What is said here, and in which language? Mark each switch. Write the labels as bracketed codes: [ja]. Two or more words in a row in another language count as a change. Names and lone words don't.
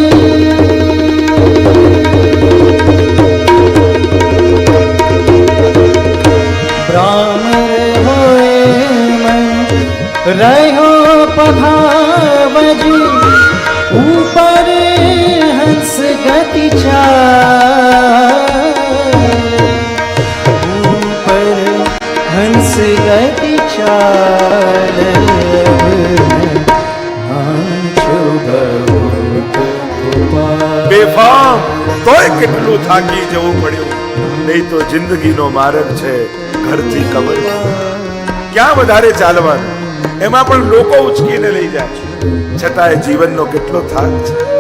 [hi] ब्राह्मण होए मन रहो पखावज, ऊपर हंस गति चाल, ऊपर हंस गति चाल, [gu] બેફામ તોય કેટલું થાકી જવું પડ્યું, નહીં તો જિંદગીનો માર્ગ છે ઘરથી કબર, ક્યાં વધારે ચાલવાનું, એમાં પણ લોકો ઉચકીને લઈ જાય, છતાંય જીવનનો કેટલો થાક છે.